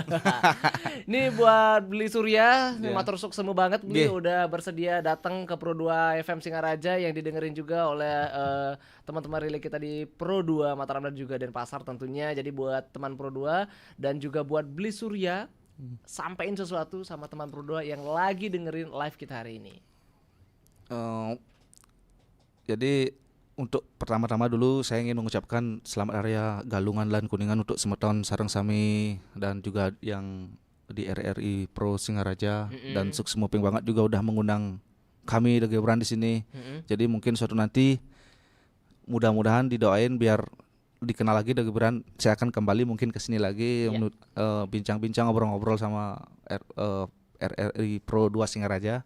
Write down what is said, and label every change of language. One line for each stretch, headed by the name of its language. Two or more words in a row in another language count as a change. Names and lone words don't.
Indonesian: Ini buat Beli Surya,
Balinese: matur suksemu banget
Indonesian: Beli udah bersedia datang ke Pro 2 FM Singaraja yang didengerin juga oleh teman-teman relay kita di Pro 2 Mataram dan juga Denpasar tentunya. Jadi buat teman Pro 2 dan juga buat Beli Surya, sampein sesuatu sama teman Pro 2 yang lagi dengerin live kita hari ini. Jadi untuk pertama-tama dulu saya ingin mengucapkan selamat Hari Raya Galungan lan Kuningan untuk
Balinese: semeton sareng sami
Indonesian: dan juga yang di RRI Pro Singaraja dan suksmuping banget juga udah mengundang kami The Gibran di sini. Jadi mungkin suatu nanti mudah-mudahan didoain biar dikenal lagi The Gibran. Saya akan kembali mungkin ke sini lagi bincang-bincang ngobrol-ngobrol sama RRI Pro 2 Singaraja.